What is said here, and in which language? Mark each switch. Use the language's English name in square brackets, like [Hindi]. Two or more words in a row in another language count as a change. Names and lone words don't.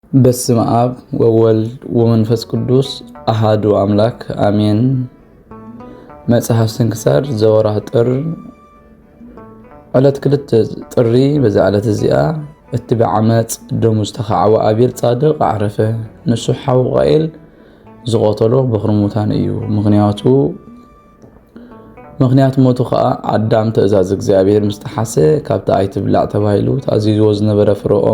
[Geez] በስመ አብ ወወልድ ወመንፈስ ቅዱስ አሃዱ አምላክ አሜን። [Tigrinya] መጽሐፍ ስንክሳር ዘወርኃ ጥር ዕለት 2 ጥሪ በዛ ዕለት እዚኣ እቲ ብዓመፅ ደሙ ዝተኸዓወ አቤል ጻድቕ ዓረፈ። ንሱ ሓው ቃኤል ዝቆተሎ ብኽርሙታን እዩ። ምክንያቱ ሞቱ ከዓ አዳም ትእዛዝ እግዚአብሔር ምስ ተሓሰ ካብቲ ኣይትብላዕ ተባሂሉ ተኣዚዝዎ ዝነበረ ፍርኦም